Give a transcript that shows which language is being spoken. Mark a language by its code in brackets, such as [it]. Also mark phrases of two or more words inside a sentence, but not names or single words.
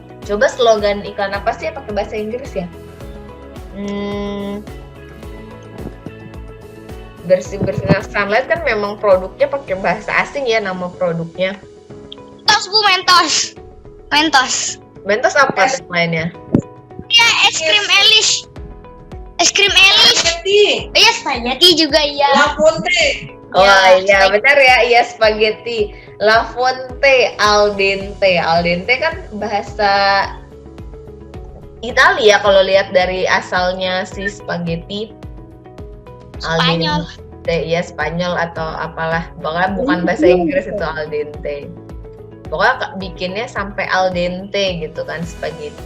[id] Coba slogan iklan apa sih pakai bahasa Inggris ya? Bersih-bersih Sunlight kan memang produknya pakai bahasa asing ya, nama produknya. Mentos Bu, mentos. Mentos apa lainnya? Ya, es krim Elish. Es krim Elish. Iya, spaghetti juga ya. La Fonte. Oh iya benar ya, iya spaghetti. [it] La Fonte, al dente. Al dente [id] kan bahasa Italia kalau lihat dari asalnya si spaghetti. Spanyol. [it] Al dente, [id] ya Spanyol atau apalah. Pokoknya bukan bahasa Inggris itu [it] al dente. [id] Pokoknya bikinnya sampai [it] al dente [id] gitu kan, spaghetti.